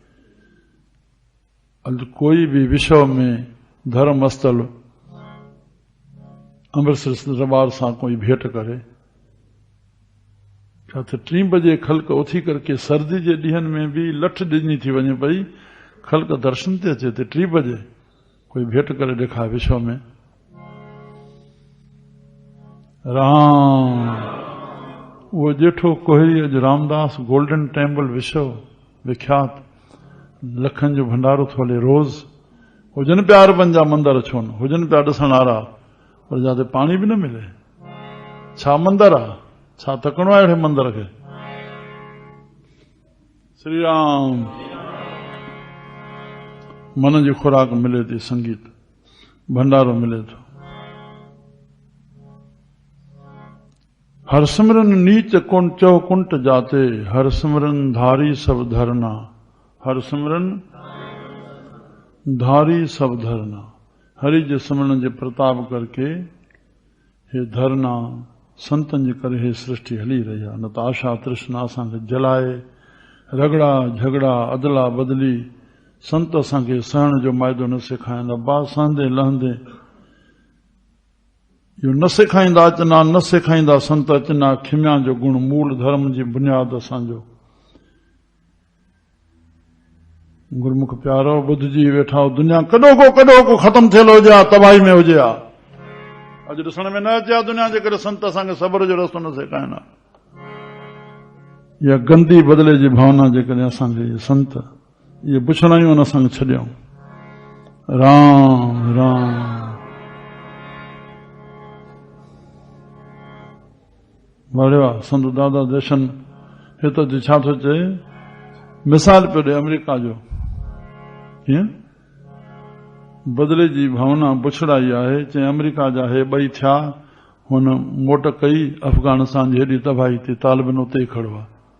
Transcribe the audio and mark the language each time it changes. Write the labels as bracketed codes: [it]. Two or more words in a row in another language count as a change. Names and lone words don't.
[sd] चई बसि इहो ई। कोई भी विश्व में धर्म स्थल अमृतसर दरबार सां कोई भेट करे, छा त 3 बजे ख़ल्क उथी करके सर्दी जे ॾींहनि में भी लठ ॾिनी थी वञे पई, ख़ल्क दर्शन ते अचे ते 3 बजे कोई भेट करे ॾेखारे विश्व में। राम वो जेठो कोहरी अज रामदास गोल्डन टेम्पल विश्व विख्यात लखन जो भंडारो थो हले रोज, हुजन पिया अरबन जा मंदिर छो न हुजन पिया ॾिसण वारा, पर जाते पानी भी न मिले, छा मंदिर आ, छा तकणो आहे अहिड़े मंदिर खे। श्री राम। मन जी खुराक मिले थी, संगीत भंडारो मिले थो। हर सिमरन नीच कुंट चौ कुंट जाते, हर सिमरन धारी सब धरना, हर सिमरन धारी सब धरना। हरि जे सिमरन जे प्रताप करके हे धरना संतन जे करे हे सृष्टि हली रही आहे। न त आशा तृष्णा असांखे जलाए, रगड़ा झगड़ा अदला बदली संत असांखे सहण जो माइदो न सेखारींदा। बात सहंदे लहंदे इहो न सेखारींदा अचना, न सेखारींदा संत अचना। खिम्या जो गुण मूल धर्म जी बुनियाद असांजो। गुरमुख प्यारो बुद्ध जी वेठा हो, दुनिया कॾो को ख़त्म थियल हुजे हा, तबाही में हुजे हा। अॼु ॾिसण में न अचे हा दुनिया जे करे संत असांखे सब्र जो रस्तो न सेखारीनि हा। इहा गंदी बदिले जी भावना जे करे असांखे संत इहे पुछणायूं आहिनि असांखे छॾियऊं। राम राम। बढ़िया संत दादा दर्शन हिते जी छा थो चए, मिसाल पियो ॾे अमेरिका जो। कीअं बदिले जी भावना पुछड़ाई आहे, चई अमेरिका जा हे 2 थिया, हुन मोट कई अफगानिस्तान जी हेॾी तबाही थी, तालिबान उते ई खड़ो आहे।